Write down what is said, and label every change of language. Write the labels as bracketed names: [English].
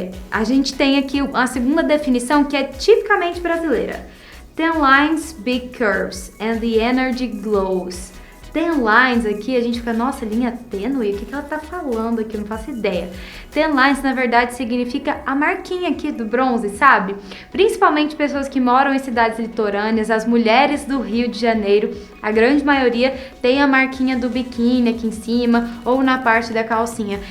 [Portuguese] A gente tem aqui a segunda definição que é tipicamente brasileira. [English] Thin lines, big curves, and the energy glows. [Portuguese] Thin lines aqui, a gente fica, nossa, linha tênue? O que ela tá falando aqui? Eu não faço ideia. Thin lines, na verdade, significa a marquinha aqui do bronze, sabe? Principalmente pessoas que moram em cidades litorâneas, as mulheres do Rio de Janeiro, a grande maioria tem a marquinha do biquíni aqui em cima ou na parte da calcinha.